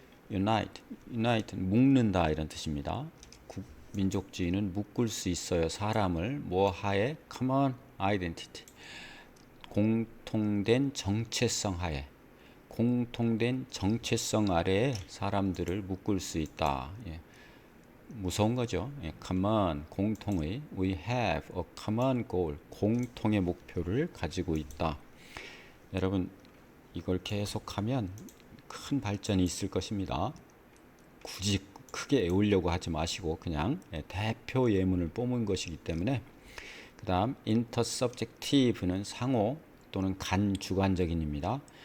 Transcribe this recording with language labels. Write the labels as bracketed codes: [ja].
[ko] unite는 묶는다 이런 뜻입니다. 민족주의는 묶을 수 있어요. 사람을 뭐하에? [en] common identity. [ko] 공통된 정체성 하에, 공통된 정체성 아래에 사람들을 묶을 수 있다. 예. 무서운 거죠. 예. [en] common, [ko] 공통의 [en] we have a common goal, [ko] 공통의 목표를 가지고 있다. 여러분 이걸 계속하면 큰 발전이 있을 것입니다. 굳이 크게 외우려고 하지 마시고 그냥 대표 예문을 뽑은 것이기 때문에. 그 다음 intersubjective는 상호 또는 간주관적인입니다.